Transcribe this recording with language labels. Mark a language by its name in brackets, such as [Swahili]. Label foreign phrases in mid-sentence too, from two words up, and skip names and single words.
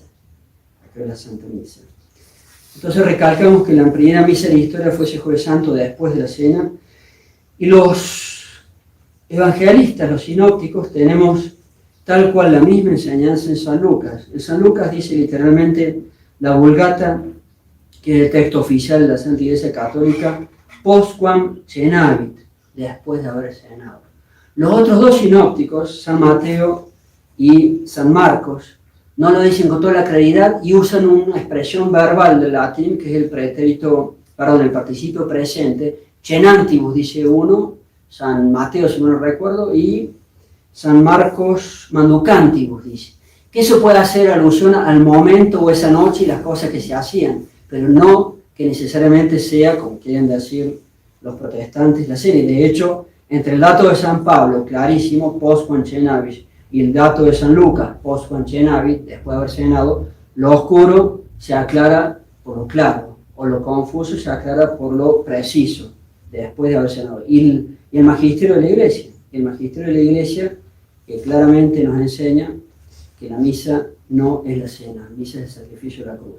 [Spanish] ¿A qué hora es la Santa Misa? Entonces recalcamos que la primera misa de la historia fue ese Jueves Santo después de la cena. Y los evangelistas, los sinópticos, tenemos tal cual la misma enseñanza en San Lucas. En San Lucas dice literalmente la Vulgata, que es el texto oficial de la Santa Iglesia Católica, [Latin] postquam cenavit, [Spanish] después de haber cenado. Los otros dos sinópticos, San Mateo y San Marcos, no lo dicen con toda la claridad y usan una expresión verbal del latín, que es el participio presente. Cenantibus, dice uno, San Mateo, si no lo recuerdo, y San Marcos manducantibus, dice. Que eso puede hacer alusión al momento o esa noche y las cosas que se hacían, pero no que necesariamente sea, como quieren decir los protestantes, la serie. De hecho, entre el dato de San Pablo, clarísimo, [Latin] postquam cenavit, [Spanish] y el dato de San Lucas, [Latin] postquam cenavit, [Spanish] después de haber cenado, lo oscuro se aclara por lo claro, o lo confuso se aclara por lo preciso, después de haber cenado. Y el magisterio de la Iglesia, que claramente nos enseña que la misa no es la cena, la misa es el sacrificio de la cruz.